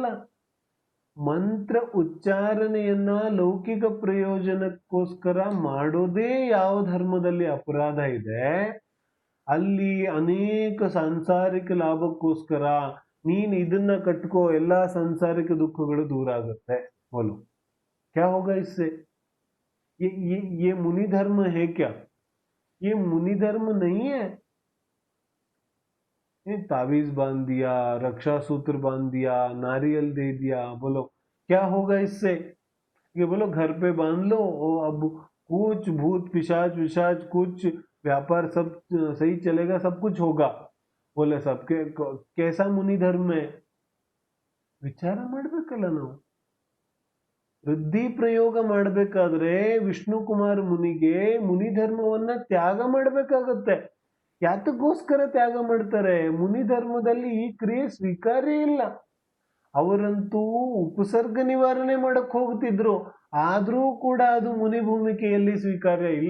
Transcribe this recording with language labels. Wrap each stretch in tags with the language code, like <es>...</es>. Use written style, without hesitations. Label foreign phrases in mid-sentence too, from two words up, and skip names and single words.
<kn>ಮಂತ್ರ ಉಚ್ಚಾರಣೆಯನ್ನ ಲೌಕಿಕ ಪ್ರಯೋಜನಕ್ಕೋಸ್ಕರ ಮಾಡೋದೇ ಯಾವ ಧರ್ಮದಲ್ಲಿ ಅಪರಾಧ ಇದೆ, ಅಲ್ಲಿ ಅನೇಕ ಸಾಂಸಾರಿಕ ಲಾಭಕ್ಕೋಸ್ಕರ ನೀನ್ ಇದನ್ನ ಕಟ್ಕೋ, ಎಲ್ಲಾ ಸಾಂಸಾರಿಕ ದುಃಖಗಳು ದೂರ ಆಗುತ್ತೆ.</kn> <hi>बोलो क्या होगा इससे? ये मुनि धर्म है क्या? ये मुनि धर्म नहीं है. तावीज बांध दिया, रक्षा सूत्र बांध दिया, नारियल दे दिया, बोलो क्या होगा इससे? ये बोलो घर पे बांध लो और अब कुछ भूत पिशाच विशाच कुछ व्यापार सब सही चलेगा, सब कुछ होगा. बोले सबके कैसा मुनि धर्म है?</hi> <kn>ವಿಚಾರ ಮಾಡ್ಬೇಕಲ್ಲ ನಾವು. ವೃದ್ಧಿ ಪ್ರಯೋಗ ಮಾಡಬೇಕಾದ್ರೆ ವಿಷ್ಣು ಕುಮಾರ ಮುನಿಗೆ ಮುನಿ ಧರ್ಮವನ್ನ ತ್ಯಾಗ ಮಾಡಬೇಕಾಗತ್ತೆ. ಯಾತಕ್ಕೋಸ್ಕರ ತ್ಯಾಗ ಮಾಡ್ತಾರೆ? ಮುನಿ ಧರ್ಮದಲ್ಲಿ ಈ ಕ್ರಿಯೆ ಸ್ವೀಕಾರ್ಯ ಇಲ್ಲ. ಅವರಂತೂ ಉಪಸರ್ಗ ನಿವಾರಣೆ ಮಾಡಕ್ ಹೋಗ್ತಿದ್ರು, ಆದ್ರೂ ಕೂಡ ಅದು ಮುನಿ ಭೂಮಿಕೆಯಲ್ಲಿ ಸ್ವೀಕಾರ್ಯ ಇಲ್ಲ.</kn>